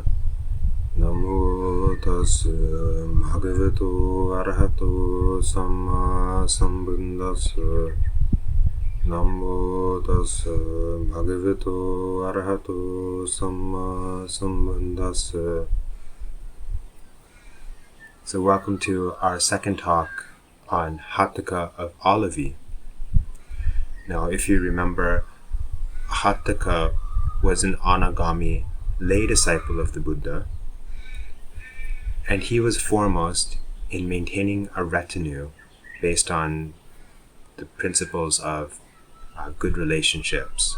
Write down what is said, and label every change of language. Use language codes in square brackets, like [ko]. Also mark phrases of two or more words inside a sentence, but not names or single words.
[pi] Namo tassa bhagavato arahato samma sambuddhassa. Namo tassa bhagavato arahato samma sambuddhassa. [en] So welcome to our second talk on Hatthaka of Olavi. Now, if you remember, Hatthaka was an Anagami lay disciple of the Buddha, and he was foremost in maintaining a retinue based on the principles of good relationships.